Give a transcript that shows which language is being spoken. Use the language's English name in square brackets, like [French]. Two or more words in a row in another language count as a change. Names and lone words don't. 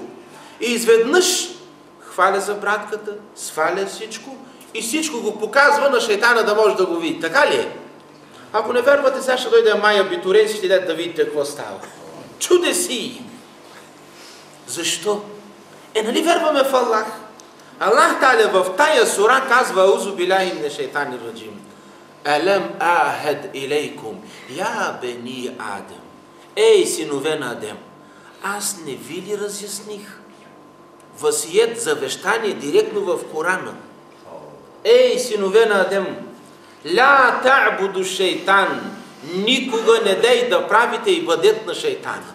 [Bulgarian] И изведнъж хваля за братката, сваля всичко и всичко го показва на шейтана да може да го види. Така ли е? Ако не вервате, сега ще дойде Майя Битурен и ще да видите какво става. Чудеси! Защо? Нали верваме в Аллах? Аллах Таля в тая сура казва [Arabic] أعوذ بالله من الشيطان الرجيم. ألم أعهد إليكم, يا بني آدم. [Bulgarian] Ей, синове на Адем, аз не ви ли разясних? Васиет, завещание директно в Корана. Ей, синове на Адем, [Arabic] لا تعبدوا الشيطان, [Bulgarian] никога не дей да правите ибадет на шейтана.